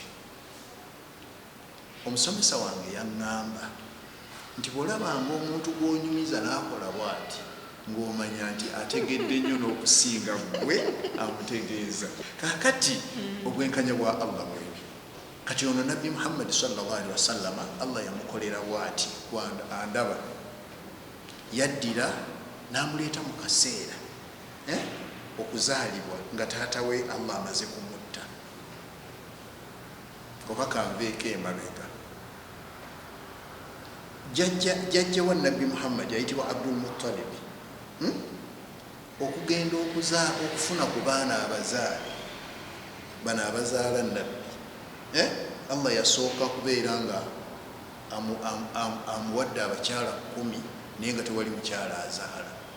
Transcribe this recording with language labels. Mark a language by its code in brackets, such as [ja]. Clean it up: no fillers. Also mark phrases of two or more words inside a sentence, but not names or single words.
[lg] Omusomesa wange yaŋŋamba nti bw'olabanga omuntu gw'onyumiza n'akola bw'ati, ng'omanya nti ategedde nnyo n'okusinga gwe amutegeeza. Kaakati obwenkanya bwa Allah bwebi. Kati ono Nabbi Muhammad [ar] صلى الله عليه وسلم [lg] Allah yamukolera bw'ati, andaba yaddira n'amuleeta mu kaseera okuzaalibwa nga taata we Allah amaze kumutta. Oba kanveeko emabega. Jjajja wa Nabbi Muhammad ayitibwa Abdul Muttalib, okugenda okufuna ku baana abazaale bano abazaala Nabbi, Allah yasooka kubeera nga amuwadde abakyala 10 naye nga tewali mukyala azaala.